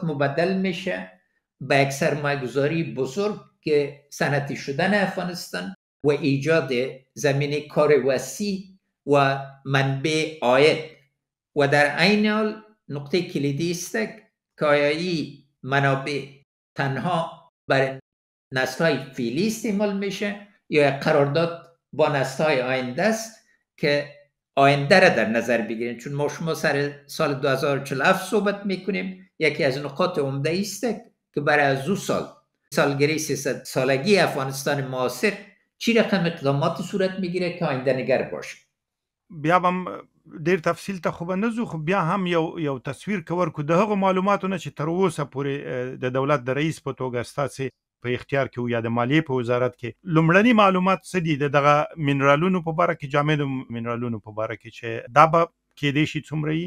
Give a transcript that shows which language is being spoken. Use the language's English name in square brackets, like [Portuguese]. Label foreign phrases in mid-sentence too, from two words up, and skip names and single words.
[Persian] مبدل میشه به یک سرمایه‌گذاری بزرگ که صنعتی شدن افغانستان و ایجاد زمینه کار وسیع و منبع عاید و در عین حال نقطه کلیدی است که آیا این منابع تنها برای نسل‌های فعلی استعمال میشه یا قرارداد با نسل‌های آینده است که آینده را در نظر بگیریم. چون ما شما سر سال 2047 صحبت میکنیم، یکی از نقاط عمده است که برای از او سالگرد 300 سالگی افغانستان معاصر چی رقم اقدامات صورت میگیره که آینده نگر باشه. [Pashto] بیا هم ډیر تفصیل ته خو به نه ځو، خو بیا هم یو تصویر که ورکو د هغو معلوماتو نه چې تر اوسه پورې د دولت د رئیس په توګه ستاسې په اختیار کې و یا د مالیې په وزارت کې لومړني معلومات څه دي د دغه منرالونو په باره کې، جامدو منرالونو په باره کې، چې دا به کېدای شي څومره وي؟